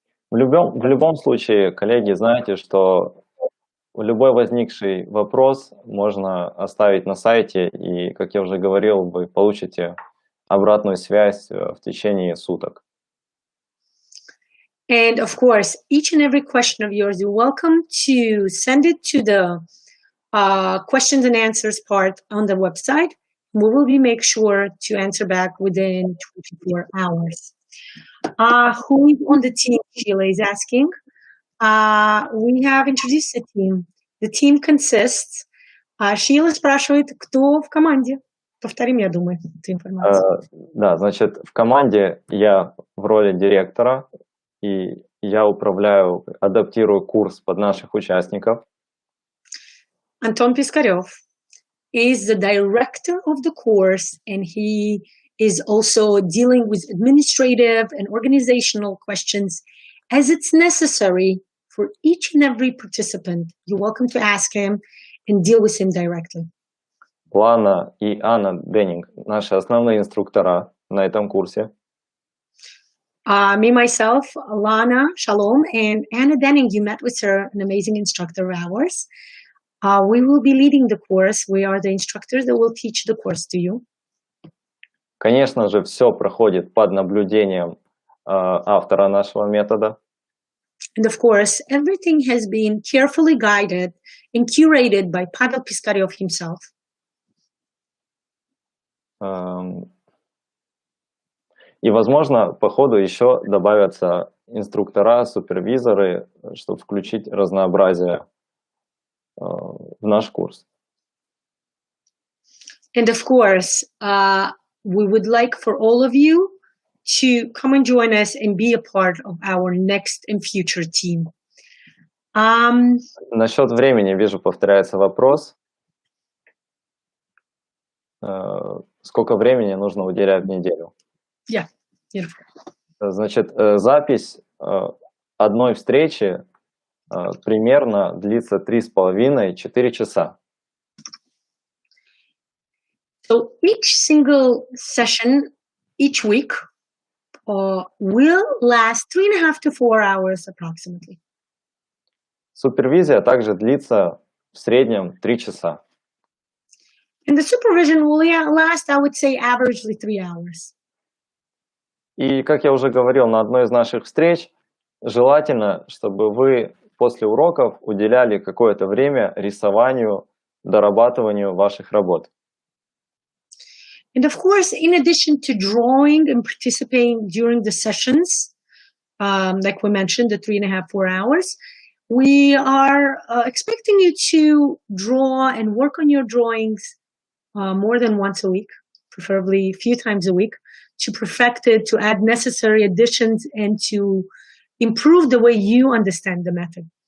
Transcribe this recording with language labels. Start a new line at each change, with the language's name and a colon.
Russian: В любом случае, коллеги, знаете, что любой возникший вопрос можно оставить на сайте, и, как я уже говорил, вы получите обратную связь в течение суток.
English: And of course, each and every question of yours, you're welcome to send it to the questions and answers part on the website. We will make sure to answer back within 24 hours. Who is on the team? Sheila is asking. We have introduced the team. The team consists.
Russian: Sheila спрашивает, кто в команде. Повторим, я думаю, эту информацию. Да, значит, в команде я в роли директора, и я управляю, адаптирую курс под наших участников.
English: Антон Пискарев is the director of the course, and he is also dealing with administrative and organizational questions as it's necessary for each and every participant. You're welcome to ask him and deal with him directly.
Russian: Лана и Анна Деннинг, наши основные инструктора на этом курсе.
English: Me, myself, Lana Shalom, and Anna Denning, you met with her, an amazing instructor of ours. We will be leading the course. We are the instructors that will teach the course to you.
Russian: Конечно же, все проходит под наблюдением автора нашего метода.
English: And of course, everything has been carefully guided and curated by Pavel Piskarev himself.
Russian: И, возможно, по ходу еще добавятся инструктора, супервизоры, чтобы включить разнообразие в наш курс.
English: And of course, we would like for all of you to come and join us and be a part of our next and future team.
Russian: Насчет времени, вижу, повторяется вопрос. Сколько времени нужно уделять в неделю?
English: Yeah, beautiful.
Russian: Значит, запись одной встречи примерно длится 3,5–4 часа.
English: So each single session each week will last 3.5 to 4 hours approximately.
Russian: Супервизия также длится в среднем 3 часа.
English: And the supervision will last, I would say, averagely 3 hours.
Russian: И, как я уже говорил на одной из наших встреч, желательно, чтобы вы после уроков уделяли какое-то время рисованию, дорабатыванию ваших работ.
English: And of course, in addition to drawing and participating during the sessions, like we mentioned, the 3.5, 4 hours, we are expecting you to draw and work on your drawings more than once a week, preferably a few times a week, to perfect it, to add necessary additions, and to improve the way you understand the method.